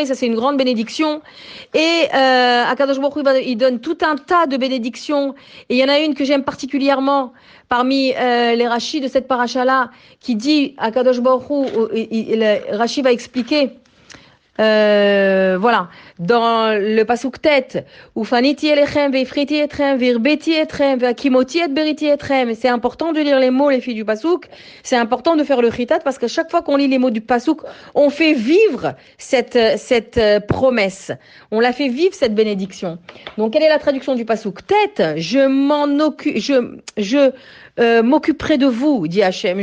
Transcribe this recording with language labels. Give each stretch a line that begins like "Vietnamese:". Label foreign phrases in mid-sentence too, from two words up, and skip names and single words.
French: Ça, c'est une grande bénédiction.
Hebrew: הקדוש ברוך הוא,
French: il donne tout un tas de bénédictions. Et il y en a une que j'aime particulièrement parmi les rachis de cette paracha-là, qui dit,
Hebrew: הקדוש ברוך הוא,
French: Rashi va expliquer, voilà, dans le pasuk tête,
Hebrew: ופניתי אליכם והפריתי אתכם והרביתי אתכם והקימותי את בריתי אתכם.
French: C'est important de lire les mots, les filles du pasuk. C'est important de faire le chitat parce qu'à chaque fois qu'on lit les mots du pasuk, on fait vivre cette promesse. On la fait vivre cette bénédiction. Donc quelle est la traduction du pasuk tête? Je m'en occupe, je m'occuperai de vous, dit Hachem.